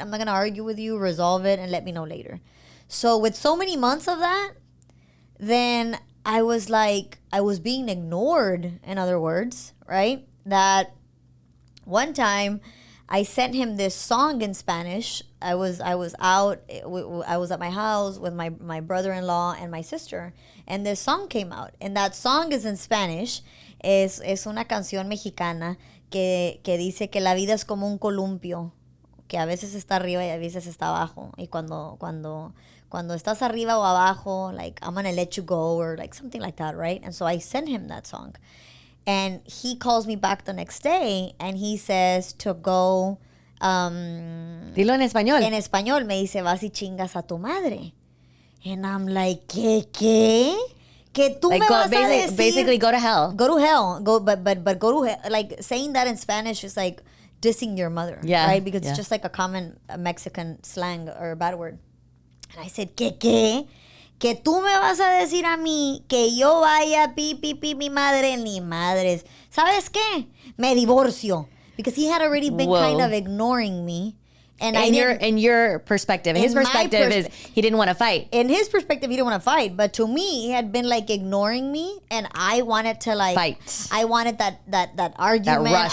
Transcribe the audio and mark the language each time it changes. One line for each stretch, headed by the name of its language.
English: I'm not going to argue with you, resolve it and let me know later. So with so many months of that, then I was like, I was being ignored, in other words, right? That one time, I sent him this song in Spanish. I was out. I was at my house with my brother-in-law and my sister, and this song came out. And that song is in Spanish.
Spanish: Es una canción mexicana que dice que la vida es como un columpio, que a veces está arriba y a veces está abajo. Y cuando estás arriba o abajo,
English: like, I'm gonna let you go, or like something like that, right? And so I sent him that song. And he calls me back the next day and he says to go...
Spanish: Dilo en español. En español me dice, vas y chingas a tu madre.
English: And I'm like,
Spanish: ¿qué? Que tú like me vas a decir...
English: Basically, go to hell. Go to hell. But go to hell. Like, saying that in Spanish is like dissing your mother. Yeah. Right? Because it's just like a common Mexican slang or a bad word. And I said,
Spanish: ¿qué? Que tú me vas a decir a mí que yo vaya mi madre, ni madres. ¿Sabes qué? Me divorcio.
English: Because he had already been kind of ignoring me. And in your perspective. His perspective is he didn't want to fight. In his perspective, he didn't want to fight. But to me, he had been like ignoring me. And I wanted to like... fight. I wanted that argument. That rush.